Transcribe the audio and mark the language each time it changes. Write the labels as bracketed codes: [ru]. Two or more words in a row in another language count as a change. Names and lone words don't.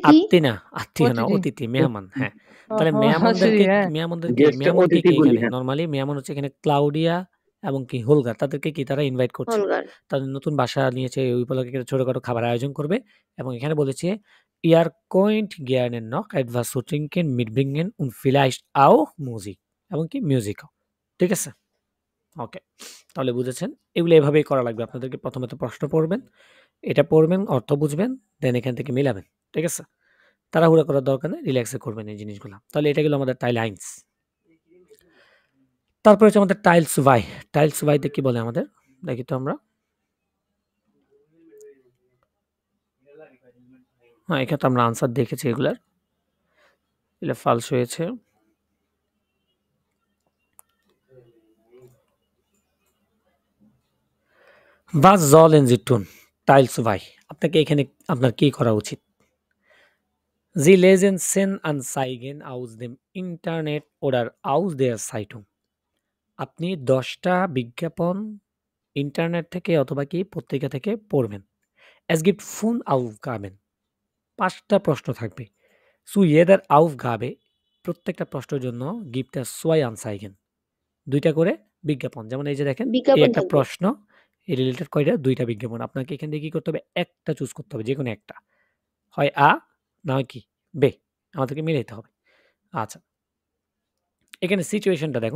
[bn] আত্মীয় না, আত্মীয় না, অতিথি। অতিথি, মেহমান। হ্যাঁ, তাহলে ও, মেহমানদেরকে হ্যাঁ। মেহমানকে কি এখানে নরমালি মেহমান হচ্ছে এখানে ক্লাউডিয়া এবং কি হোলগার, তাদেরকে কি তারা ইনভাইট করছে, হলগার। তাদের নতুন বাসা নিয়েছে, ওই উপলক্ষে একটা ছোটখাটো খাবার আয়োজন করবে। এবং এখানে বলেছে [de] Ihr könnt gerne noch etwas zu trinken mitbringen und vielleicht auch Musik [bn] এবং কি মিউজিকও। ঠিক আছে, ওকে, তাহলে বুঝেছেন। এগুলো এভাবেই করা লাগবে। আপনাদেরকে প্রথমে তো প্রশ্ন পড়বেন, এটা পড়বেন, অর্থ বুঝবেন, দেন এখান থেকে মিলাবেন। ঠিক আছে, তাড়াহুড়া করার দরকার নেই, রিল্যাক্সে করবেন এই জিনিসগুলো। তাহলে এটা গেল আমাদের [de] Teil eins. [bn] তারপর হচ্ছে আমাদের [de] Teil zwei. Teil zwei [bn] কি বলে আমাদের দেখি তো আমরা। হ্যাঁ, এখানে তো আমরা আনসার দেখেছি এগুলার, এগুলো ফালস হয়েছে। [de] Was sollen Sie tun? Teil zwei, [bn] আপনাকে এখানে আপনার কি করা উচিত? [de] Sie lesen 10 Anzeigen aus dem Internet oder aus der Zeitung। [bn] আপনি 10টা বিজ্ঞাপন ইন্টারনেট থেকে অথবা কি পত্রিকা থেকে পড়বেন। [de] Es gibt 5 Aufgaben, [bn] 5টা প্রশ্ন থাকবে। [de] Zu jeder Aufgabe, [bn] প্রত্যেকটা প্রশ্নের জন্য [de] gibt es 2 Anzeigen, [bn] 2টা করে বিজ্ঞাপন। যেমন এই যে দেখেন, এই বিজ্ঞাপন একটা থাকবে। প্রশ্ন, এই রিলেটেড কয়টা? 2টা বিজ্ঞাপন। আপনাকে এখান থেকে কি করতে হবে? একটা চুজ করতে হবে, যেকোনো একটা, হয় আ না হয় কি বে, আমাদেরকে মিলাইতে হবে। আচ্ছা, এখানে সিচুয়েশনটা দেখুন।